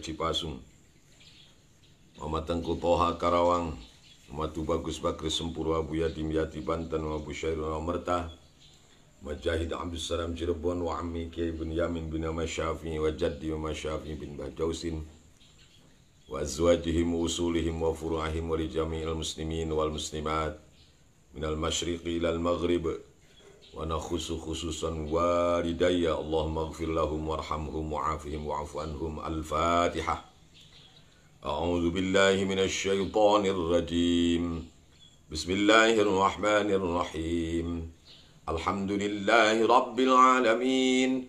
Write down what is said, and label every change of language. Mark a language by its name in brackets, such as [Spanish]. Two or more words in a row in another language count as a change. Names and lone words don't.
[Arabic] Cipasung, Muhammad Tengku Toha Karawang, Muhammad Bagus Bakri Sempurwa, Buya Dimyati Banten, wa Busyairun Mertah, Majahid Abdul Salam Cirebon, wa Ammi Kiai bin Yamin bin Ahmad Syafi'i, wa Jaddi wa Syafi'i bin Bahjausin, وأزواجهم وأصولهم وفروعهم ولجميع المسلمين والمسلمات من المشرق إلى المغرب ونخص خصوصا والدي اللهم اغفر لهم وارحمهم وعافهم واعف عنهم. Al-Fatihah. أعوذ بالله من الشيطان الرجيم. بسم الله الرحمن الرحيم الحمد لله رب العالمين.